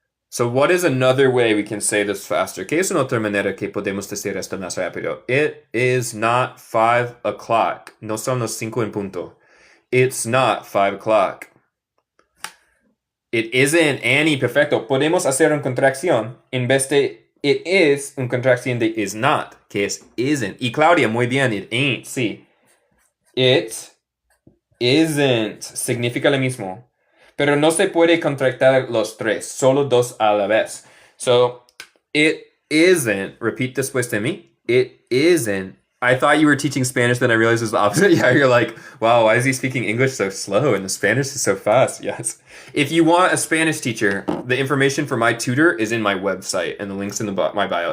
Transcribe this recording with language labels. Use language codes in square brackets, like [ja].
[en] So what is another way we can say this faster? [es] ¿Qué es una otra manera que podemos decir esto más rápido? [en] It is not 5 o'clock. [es] No son los 5 en punto. [en] It's not 5 o'clock. It isn't, Annie, perfecto. [es] Podemos hacer una contracción en vez de it is, una contracción de is not, que es isn't. Y Claudia, muy bien, it ain't, sí. It isn't significa lo mismo. Pero no se puede contractar los tres, solo dos a la vez. [en] So, it isn't, repeat [es] después de mí, [en] it isn't. I thought you were teaching Spanish, then I realized it was the opposite. Yeah, you're like, wow, why is he speaking English so slow and the Spanish is so fast? Yes. If you want a Spanish teacher, the information for my tutor is in my website, and the link's in my bio.